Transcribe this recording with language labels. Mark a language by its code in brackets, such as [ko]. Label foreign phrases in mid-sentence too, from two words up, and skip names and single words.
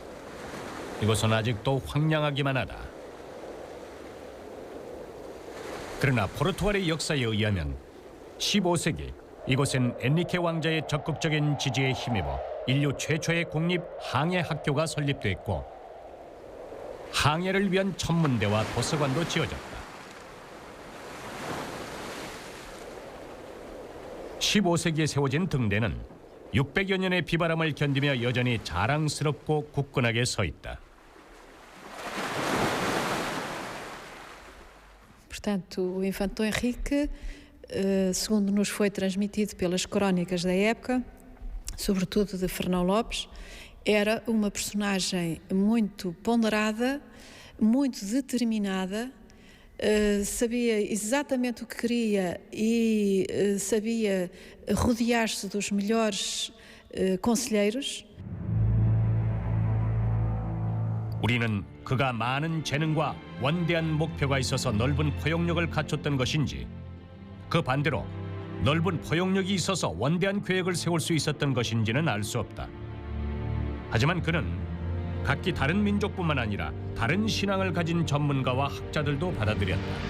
[ko] 이곳은 아직도 황량하기만 하다. 그러나 포르투갈의 역사에 의하면 15세기 이곳엔 엔리케 왕자의 적극적인 지지에 힘입어 인류 최초의 국립 항해 학교가 설립됐고 항해를 위한 천문대와 도서관도 지어졌다. 15세기에 세워진 등대는 600여 년의 비바람을 견디며 여전히 자랑스럽고 굳건하게 서 있다. [pt] Portanto, o Infante Dom Henrique, segundo nos foi transmitido pelas crónicas da época, sobretudo de Fernão Lopes, era uma personagem muito ponderada, muito determinada, sabia exatamente o que queria e sabia rodear-se dos melhores conselheiros. [ko] 우리는 그가 많은 재능과 원대한 목표가 있어서 넓은 포용력을 갖췄던 것인지 그 반대로 넓은 포용력이 있어서 원대한 계획을 세울 수 있었던 것인지는 알 수 없다. 하지만 그는 각기 다른 민족뿐만 아니라 다른 신앙을 가진 전문가와 학자들도 받아들였다.